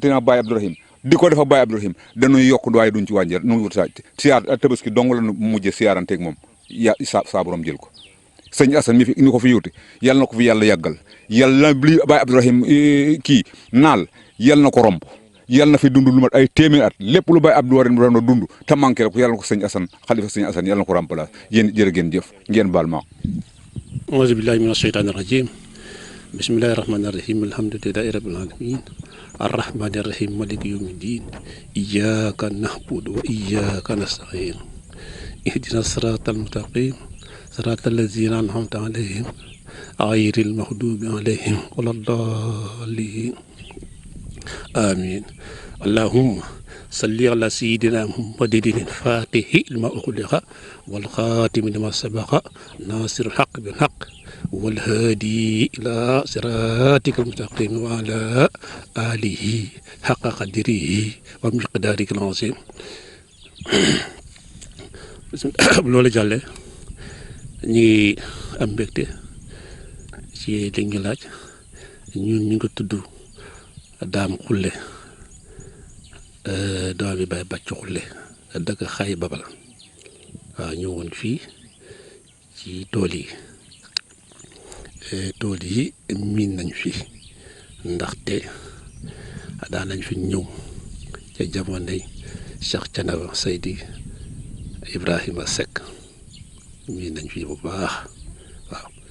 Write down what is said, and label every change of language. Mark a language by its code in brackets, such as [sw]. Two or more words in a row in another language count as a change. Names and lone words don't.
[wo] na Baye Abdourahim di ko defa Baye Abdourahim dañuy yokk waaye duñ ci wàññi nu wut siyaar tabaski dong la nu mujjee siyaaranteeg moom saa borom jël ko sëñ Assane mi ko fi yuuti yal na ko fi yàlla yàggal yàlla li Baye Abdourahim kii naal yal na ko romb yal na fi dund lu mat ay téeméer at lépp lu Baye Abdourahim doon dund te manqué rek yal na ko sëñ Assane xalifa sëñ Assane yal na ko remplacer yéen jërë ngeen jëf ngeen baal ma. [ar] أعوذ بالله من الشيطان الرجيم بسم الله الرحمن الرحيم الحمد لله رب العالمين الرحمن الرحيم مالك يوم الدين إياك نعبد وإياك نستعين اهدنا الصراط المستقيم صراط الذين أنعمت عليهم غير المغضوب عليهم ولا الضالين آمين اللهم صل على سيدنا محمد الفاتح لما أغلق والخاتم لما سبق ناصر الحق بالحق والهادي إلى صراطك المستقيم وعلى آله حق قدره ومقدارك العظيم. [wo] loolu jàlle ñu ngi am mbégte ci li ñu laaj ñun ñu ngi tudd Daam Xulle doomi Baay Bàcc Xulle dëkk Xay Babal waaw ñëwoon fii ci tool yi miin nañ fi ndaxte daan nañ fi ñëw ca jamonoy Cheikh Thiénaba Seydi Ibrahima Seck miin nañ fi bu baax waaw.